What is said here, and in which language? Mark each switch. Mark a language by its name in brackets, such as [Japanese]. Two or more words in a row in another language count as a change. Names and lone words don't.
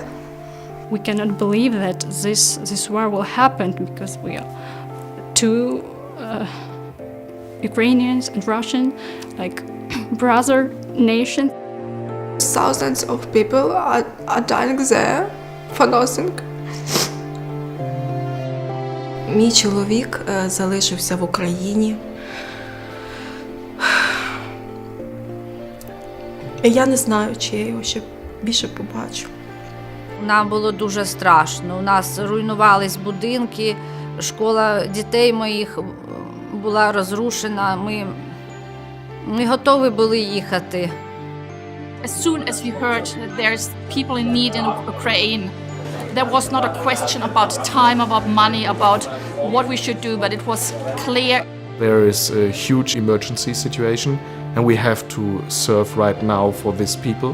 [English] We cannot believe that this war will happen, because we are two Ukrainians and Russian, like brother nation. Thousands of people are dying there for nothing. [Ukrainian] Мій чоловік залишився в Україні. Я не знаю, чи я його ще більше побачу. Нам було дуже страшно. У нас руйнувались будинки, школа дітей моїх була розрушена. Ми готові були їхати. [English] As soon as we heard that there's people in need in Ukraine, there was not a question about time, about money, about what we should do, but it was clear. There is a huge emergency situation and we have to serve right now for these people.